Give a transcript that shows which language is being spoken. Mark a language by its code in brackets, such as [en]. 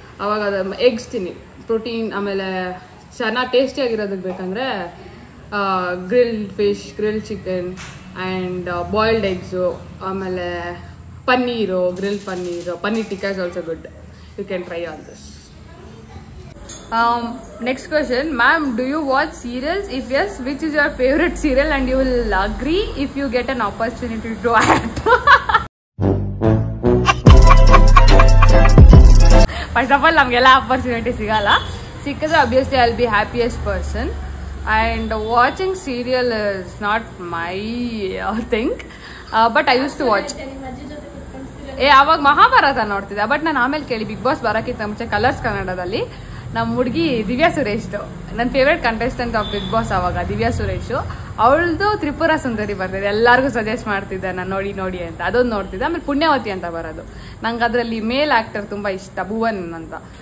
[kn] ಆವಾಗ ಅದು ಎಗ್ಸ್ ತಿನ್ನಿ, ಪ್ರೋಟೀನ್. ಆಮೇಲೆ ಚೆನ್ನಾಗಿ ಟೇಸ್ಟಿಯಾಗಿರೋದಕ್ಕೆ ಬೇಕಂದರೆ grilled fish, grilled chicken and boiled eggs, ಆಮೇಲೆ paneer, grilled paneer tikka [en] Is also good. You can try all this. Next question, ma'am, do you watch serials? If yes, which is your favorite serial? And you will agree if you get an opportunity to act. First of all, [kn] namgella opportunity sigala. Sikkadre [en] obviously I'll be happiest person. And watching serial is not my thing. But I used to watch. [kn] ಅವಾಗ ಮಹಾಭಾರತ ನೋಡ್ತಿದ್ದೆ. But ನಾನು ಆಮೇಲೆ ಕೇಳಿ big boss ಬರೋಕ್ಕಿಂತ ಮುಂಚೆ colours ಕನ್ನಡದಲ್ಲಿ ನಮ್ಮ ಹುಡುಗಿ ದಿವ್ಯಾ ಸುರೇಶ್ದು, ನನ್ನ [en] favourite contestant of Bigg Boss [kn] ಅವಾಗ ದಿವ್ಯಾ ಸುರೇಶು. ಅವಳದು ತ್ರಿಪುರ ಸುಂದರಿ ಬರ್ತಿದೆ, ಎಲ್ಲರಿಗೂ ಸಜೆಸ್ಟ್ ಮಾಡ್ತಿದ್ದೆ ನಾನು ನೋಡಿ ಅಂತ. ಅದೊಂದು ನೋಡ್ತಿದ್ದೆ. ಆಮೇಲೆ ಪುಣ್ಯವತಿ ಅಂತ ಬರೋದು, ನಂಗೆ ಅದರಲ್ಲಿ ಮೇಲ್ ಆಕ್ಟರ್ ತುಂಬ ಇಷ್ಟ, ಭುವನ್ ಅಂತ.